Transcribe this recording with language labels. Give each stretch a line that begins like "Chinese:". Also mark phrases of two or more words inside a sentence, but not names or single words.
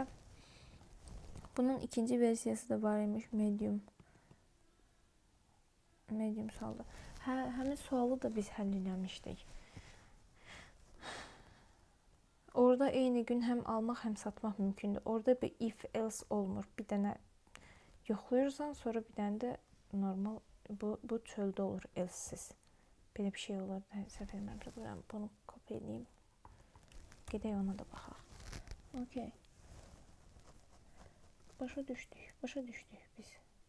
Azerbaijani: Bunun ikinci versiyası da var imiş, medium. Medium sualı. Həmin sualı da biz həll eləmişdik. Orada eyni gün həm almaq, həm satmaq mümkündür. Orada bir
English: if else
Azerbaijani: olmur. Bir dənə yoxlayırsan, sonra bir dənə də normal bu çöldə olur, else-siz. Belə bir şey olur. Səhv eləmirəmsə, bunu kopya edeyim. Gedək ona da baxaq. Okey. Başa düşdük biz.